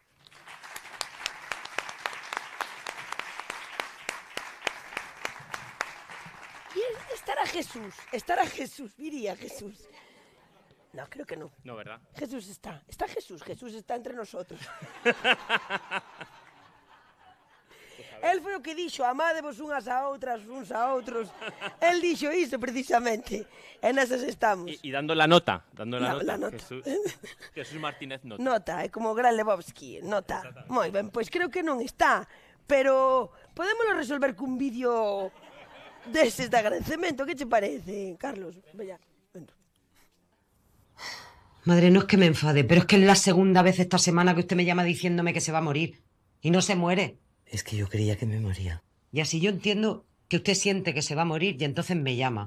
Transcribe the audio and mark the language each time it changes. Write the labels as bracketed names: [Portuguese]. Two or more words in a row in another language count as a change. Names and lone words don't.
[Spanish] Y estará Jesús, diría Jesús. No, creo que no. No, ¿verdad? Jesús está Jesús está entre nosotros. [Galician] Él foi o que dixo, amádevos unhas a outras, uns a outros. Él dixo iso precisamente. E nesas estamos. [Spanish] Y dando la nota. La nota. Jesús Martínez Nota. Nota, [Galician] é como o Gran Lebowski, nota. Moi ben, pois creo que non está. Pero podémoslo resolver cun vídeo deses de agradecemento. Que che parece, Carlos? Vaya. [Spanish] Madre, no es que me enfade, pero es que es la segunda vez esta semana que usted me llama diciéndome que se va a morir. Y no se muere. Es que yo creía que me moría. Y así yo entiendo que usted siente que se va a morir y entonces me llama.